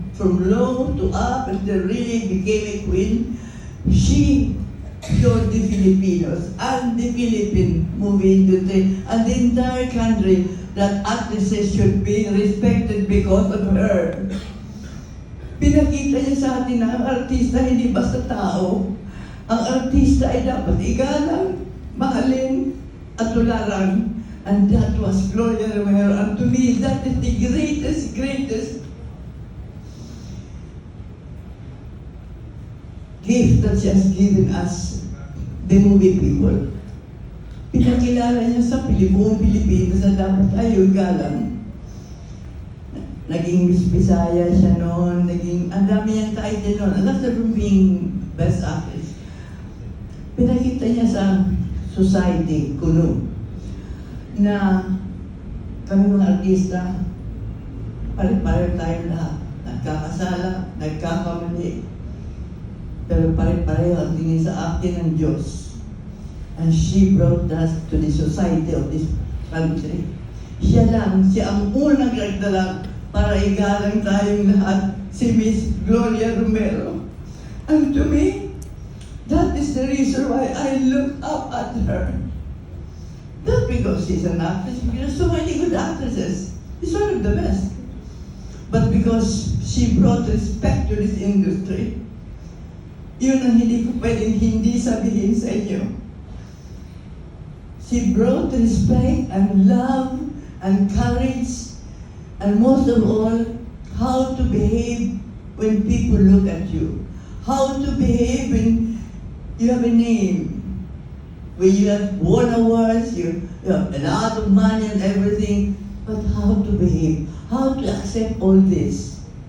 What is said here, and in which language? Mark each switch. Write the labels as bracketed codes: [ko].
[en] from low to up until really became a queen. She showed the Filipinos and the Philippine movie industry and the entire country that actresses should be respected because of her. [tl] Pinakita niya sa atin na ang artista hindi basta tao. Ang artista ay dapat igalang, mahalin, at tularan. [en] And that was Gloria Romero. And to me, that is the greatest gift that she has given us, the movie people. [tl] Pinakilala niya sa buong Pilipinas na dapat tayo galang. Naging Miss Bisaya siya noon, ang dami niyang title noon, [en] aside from being best actress. [tl] Pinakita niya sa society, kuno, na kami mga artista, pare-pare tayo lahat. Nagkakasala, nagkakamali, pero pare-pareho ang tingin sa akin ng Diyos. [en] And she brought us to the society of this country. [tl] Siya ang unang nagdala para igalang tayong lahat, si Miss Gloria Romero. [en] And to me, that is the reason why I look up at her. Not because she's an actress, because so many good actresses. She's one of the best. But because she brought respect to this industry. [tl] Yun ang hindi ko pwedeng hindi sabihin sa inyo. [en] She brought respect and love and courage, and most of all, how to behave when people look at you. How to behave when you have a name. When you have won awards, you have a lot of money and everything, but how to behave, how to accept all this.